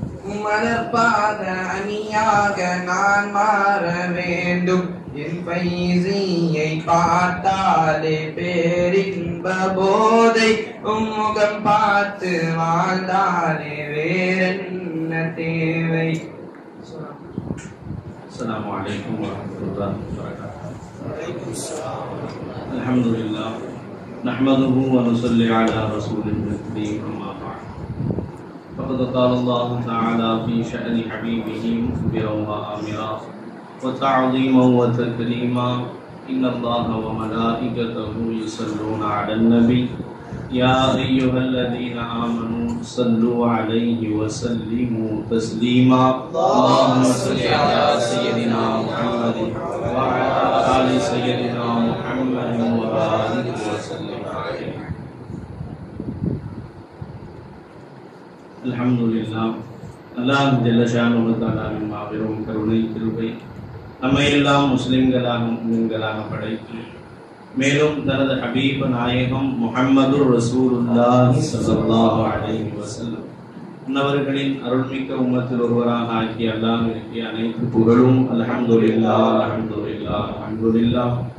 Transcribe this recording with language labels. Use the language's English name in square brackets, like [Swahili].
[Tamil] உம்மலர் பாத அணியாக நான் மாற வேண்டும். என் பைசியை பார்த்தாலே பேரின்ப போதை. உம்முகம் பார்த்து வாழ்ந்தாலே வேறென்ன தேவை. [Arabic] السلام عليكم ورحمة الله وبركاته. الحمد لله نحمده ونصلي على رسوله الكريم أما بعد. فقد قال الله تعالى في شأن حبيبه مخبرا وآمرا وتعظيما وتكريما إن الله وملائكته يصلون على النبي يا أيها الذين آمنوا صلوا عليه وسلموا تسليما اللهم صل على سيدنا محمد وعلى آل سيدنا محمد وبارك وسلم عليه. الحمد لله. [Tamil] அல்லாஹ் ஜல்ல ஷானுஹு தஆலாவின் மாபெரும் கருணை கிருபை நம்மை எல்லாம் முஸ்லிம்களாக முஸ்லிம்களாக படைத்து மேலும் தனது ஹபீப் நாயகம் முஹம்மது ரசூலுல்லாஹி ஸல்லல்லாஹு அலைஹி வஸல்லம் அன்னவர்களின் அருள்மிக்க உம்மத்தில் ஒருவராக ஆக்கி அல்லாஹ்விற்கு அனைத்து புகழும் அல்ஹம்துலில்லாஹ் அல்ஹம்துலில்லாஹ் அல்ஹம்துலில்லாஹ்.